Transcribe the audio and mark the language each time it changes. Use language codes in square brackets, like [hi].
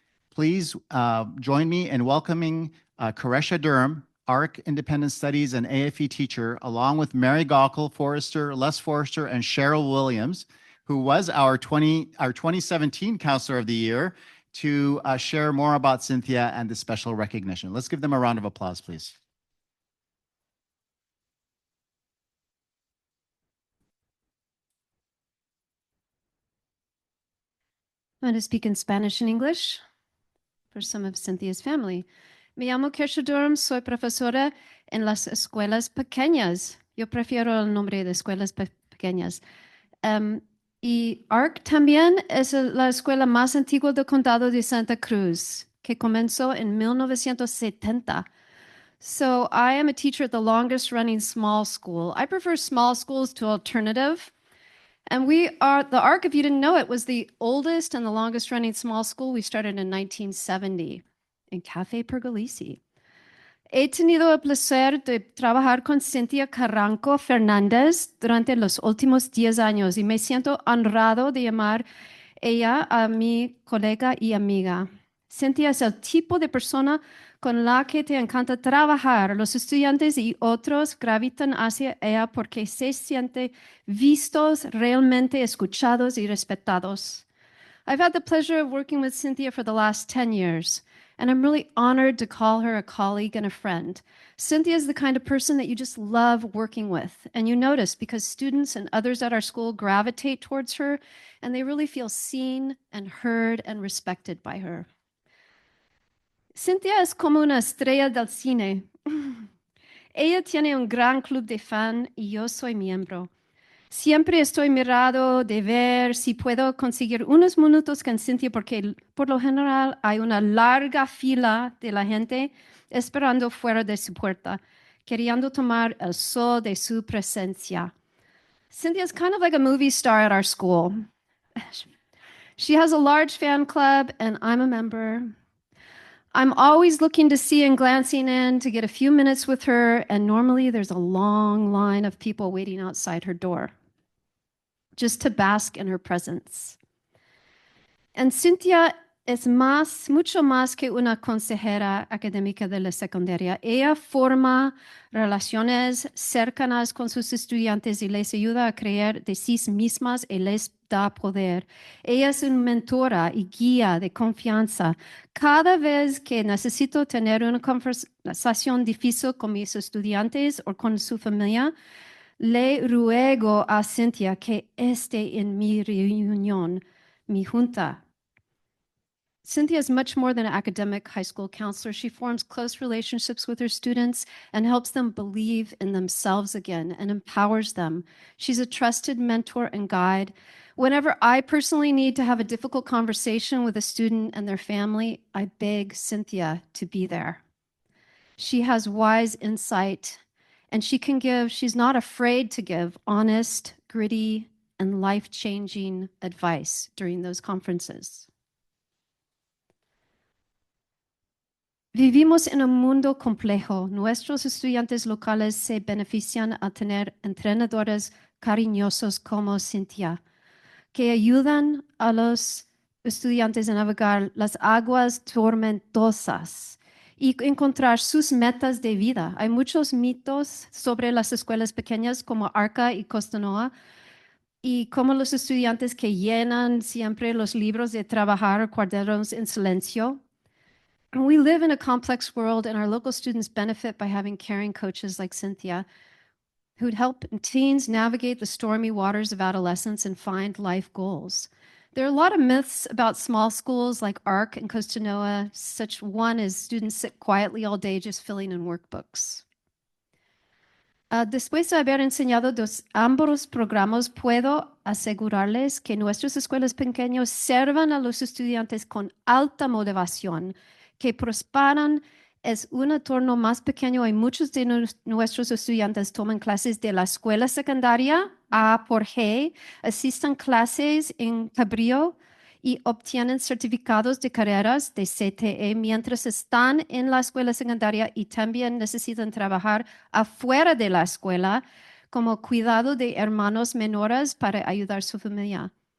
[en] Please join me in welcoming Koresha Durham, ARC Independent Studies and AFE teacher, along with Mary Gockel, Forrester, Les Forrester, and Cheryl Williams, who was our 2017 Counselor of the Year, to share more about Cynthia and the special recognition. Let's give them a round of applause, please. I'm going to speak in Spanish and English for some of Cynthia's family. [es] Me llamo Koresha Durham, soy profesora en las escuelas pequeñas. Yo prefiero el nombre de escuelas pequeñas. Y ARC también es la escuela más antigua del condado de Santa Cruz, que comenzó en 1970. [en] So I am a teacher at the longest running small school. I prefer small schools to alternative. And we are, the ARC, if you didn't know it, was the oldest and the longest running small school. We started in 1970 in Café Pergolesi. [es] He tenido el placer de trabajar con Cynthia Carranco Fernández durante los últimos 10 años y me siento honrado de llamar ella a mi colega y amiga. Cynthia es el tipo de persona con la que te encanta trabajar. Los estudiantes y otros gravitan hacia ella porque se sienten vistos, realmente escuchados y respetados. [en] I've had the pleasure of working with Cynthia for the last 10 years, and I'm really honored to call her a colleague and a friend. Cynthia is the kind of person that you just love working with, and you notice because students and others at our school gravitate towards her, and they really feel seen and heard and respected by her. [es] Cynthia es como una estrella del cine. Ella tiene un gran club de fan y yo soy miembro. Siempre estoy mirado de ver si puedo conseguir unos minutos con Cynthia porque por lo general hay una larga fila de la gente esperando fuera de su puerta, queriendo tomar el sol de su presencia. [en] Cynthia is kind of like a movie star at our school. She has a large fan club and I'm a member. I'm always looking to see and glancing in to get a few minutes with her, and normally there's a long line of people waiting outside her door just to bask in her presence. [es] And Cynthia es mucho más que una consejera académica de la secundaria. Ella forma relaciones cercanas con sus estudiantes y les ayuda a creer de sí mismas y les da poder. Ella es una mentora y guía de confianza. Cada vez que necesito tener una conversación difícil con mis estudiantes o con su familia, le ruego a Cynthia que esté en mi reunión, mi junta. [en] Cynthia is much more than an academic high school counselor. She forms close relationships with her students and helps them believe in themselves again and empowers them. She's a trusted mentor and guide. Whenever I personally need to have a difficult conversation with a student and their family, I beg Cynthia to be there. She has wise insight and she's not afraid to give honest, gritty, and life-changing advice during those conferences. [es] Vivimos en un mundo complejo. Nuestros estudiantes locales se benefician al tener entrenadores cariñosos como Cynthia, que ayudan a los estudiantes a navegar las aguas tormentosas y encontrar sus metas de vida. Hay muchos mitos sobre las escuelas pequeñas como Arca y Costanoa y como los estudiantes que llenan siempre los libros de trabajar o cuadernos en silencio. [en] We live in a complex world, and our local students benefit by having caring coaches like Cynthia who'd help teens navigate the stormy waters of adolescence and find life goals. There are a lot of myths about small schools like ARC and Costanoa. Such one as students sit quietly all day just filling in workbooks. [es] Después de haber enseñado ambos programas, puedo asegurarles que nuestras escuelas pequeñas sirvan a los estudiantes con alta motivación, que prosperan. Es un entorno más pequeño y muchos de nuestros estudiantes toman clases de la escuela secundaria A por G, asistan clases en Cabrillo y obtienen certificados de carreras de CTE mientras están en la escuela secundaria y también necesitan trabajar afuera de la escuela como cuidado de hermanos menores para ayudar a su familia.